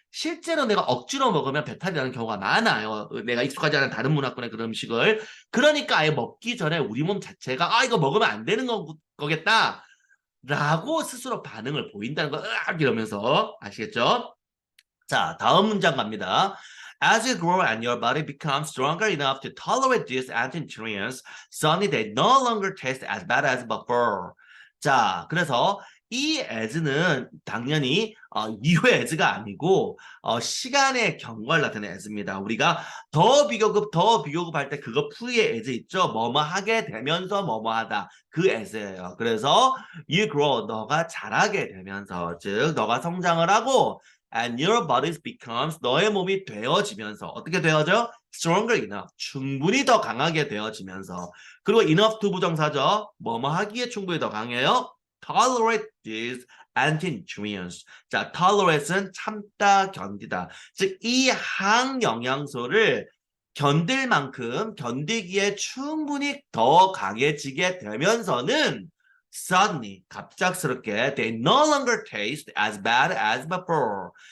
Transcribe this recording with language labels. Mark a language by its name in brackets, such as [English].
[Korean] 실제로 내가 억지로 먹으면 배탈이 나는 경우가 많아요. 내가 익숙하지 않은 다른 문화권의 그런 음식을. 그러니까 아예 먹기 전에 우리 몸 자체가 아 이거 먹으면 안 되는 거겠다 라고 스스로 반응을 보인다는 거 으악 이러면서 아시겠죠? 자, 다음 문장 갑니다. [English] As you grow and your body becomes stronger enough to tolerate these anti-nutrients, suddenly they no longer taste as bad as before. [Korean] 자, 그래서 이 as는 당연히 이후 as가 아니고 시간의 경과를 나타내는 as입니다. 우리가 더 비교급 할 때 그거 풀이의 as 있죠? 뭐뭐 하게 되면서 뭐뭐 하다. 그 as예요. 그래서 [English] you grow, [Korean] 너가 자라게 되면서 즉 너가 성장을 하고 [English] and your body becomes [Korean] 너의 몸이 되어지면서 어떻게 되어져? [English] stronger enough [Korean] 충분히 더 강하게 되어지면서 그리고 enough to 부정사죠. 뭐뭐 하기에 충분히 더 강해요. [English] tolerate these anti-nutrients. [Korean] 자, tolerate는 참다, 견디다. 즉, 이 항영양소를 견딜 만큼 견디기에 충분히 더 강해지게 되면서는 suddenly 갑작스럽게 [English] they no longer taste as bad as before.